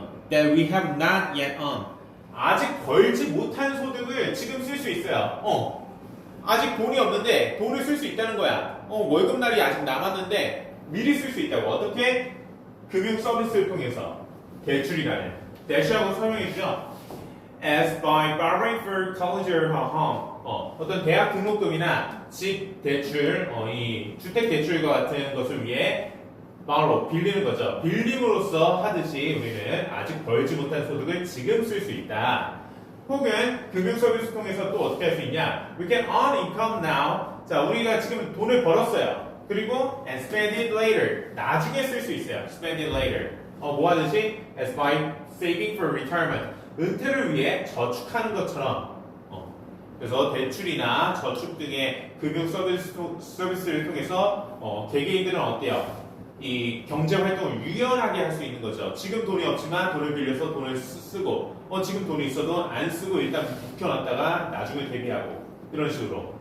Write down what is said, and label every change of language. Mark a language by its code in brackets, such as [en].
[en] That we have not yet earned. [ko] 아직 벌지 못한 소득을 지금 쓸 수 있어요. 아직 돈이 없는데 돈을 쓸 수 있다는 거야. 월급날이 아직 남았는데 미리 쓸 수 있다고. 어떻게? 금융 서비스를 통해서. 대출이라는. 대출하고 설명해 주죠. [en] as by borrowing for college or home. [ko] 어떤 대학 등록금이나 집 대출, 이 주택 대출과 같은 것을 위해 borrow, 빌리는 거죠. 빌림으로써 하듯이 우리는 아직 벌지 못한 소득을 지금 쓸 수 있다. 혹은 금융 서비스 통해서 또 어떻게 할 수 있냐? [en] We can earn income now. [ko] 자, 우리가 지금 돈을 벌었어요. 그리고 [en] and spend it later. [ko] 나중에 쓸 수 있어요. [en] spend it later. [ko] 뭐 하듯이 [en] as by saving for retirement. [ko] 은퇴를 위해 저축하는 것처럼. 그래서 대출이나 저축 등의 금융 서비스를 통해서 개개인들은 어때요? 이 경제 활동을 유연하게 할 수 있는 거죠. 지금 돈이 없지만 돈을 빌려서 돈을 쓰고, 지금 돈이 있어도 안 쓰고 일단 묵혀놨다가 나중에 대비하고 이런 식으로.